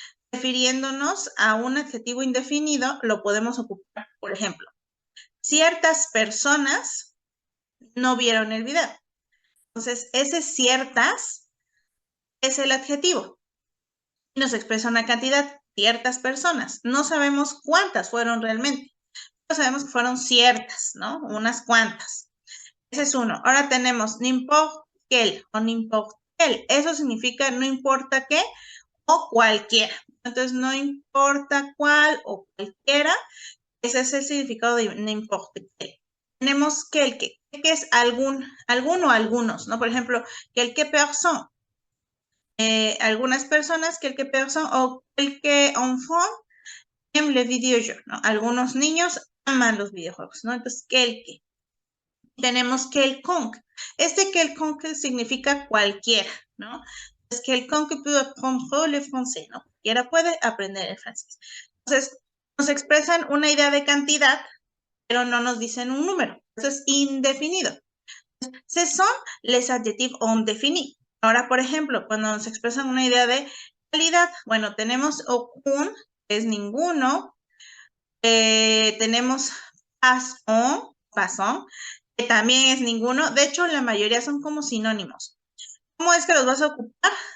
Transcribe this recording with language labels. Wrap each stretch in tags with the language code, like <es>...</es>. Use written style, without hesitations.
<es>Refiriéndonos a un adjetivo indefinido, lo podemos ocupar, por ejemplo, ciertas personas no vieron el video. Entonces, ese ciertas es el adjetivo. Y nos expresa una cantidad, ciertas personas. No sabemos cuántas fueron realmente, pero sabemos que fueron ciertas, ¿no? Unas cuantas. Ese es uno. Ahora tenemos</es> <fr>n'importe quel o n'importe quel.</fr> <es>Eso significa no importa qué o cualquiera. Entonces, no importa cuál o cualquiera. Ese es el significado de</es> <fr>n'importe quel.</fr> <es>Tenemos que es algún o algunos, ¿no? Por ejemplo,</es> <fr>quelque personne.</fr> <es>Algunas personas, quelque personne o</es> <fr>quelque enfant aime les</fr> <es>videojuegos, ¿no? Algunos niños aman los videojuegos, ¿no? Entonces, quelque. Tenemos quelconque. Este quelconque significa cualquiera, ¿no?</es> <fr>Es quelconque peut apprendre le français, ¿no?</fr> <es>Cualquiera puede aprender el francés. Entonces, nos expresan una idea de cantidad, pero no nos dicen un número. Eso es indefinido.</es> <fr>Ce sont les adjectifs indéfinis.</fr> <es>Ahora, por ejemplo, cuando nos expresan una idea de calidad, bueno, tenemos aucun, que es ninguno. Tenemos passant, que también es ninguno. De hecho, la mayoría son como sinónimos. ¿Cómo es que los vas a ocupar?</es>